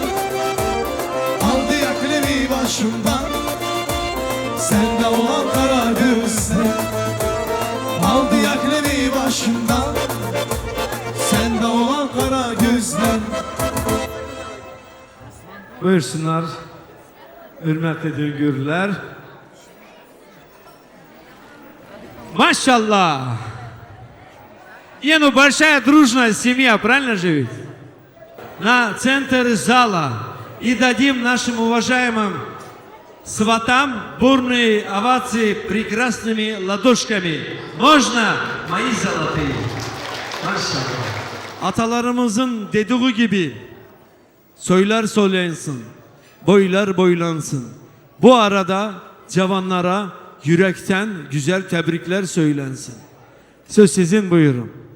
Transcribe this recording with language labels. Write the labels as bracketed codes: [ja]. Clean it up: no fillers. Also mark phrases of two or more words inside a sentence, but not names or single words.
[tr] Aldı aklımı başımdan, sende olan kara gözler. Aldı aklımı başımdan, sende olan kara gözler. Buyursunlar. Hürmetli Düngürler. [ru] Машаллах! Ну, большая дружная семья, правильно же ведь? На центр зала. И дадим нашим уважаемым сватам бурные овации прекрасными ладошками. Можно, мои золотые? [tr] Maşallah. Atalarımızın dediği gibi söyler söylensin, boylar boylansın. Bu arada cavanlara yürekten güzel tebrikler söylensin. Söz sizin, buyurun.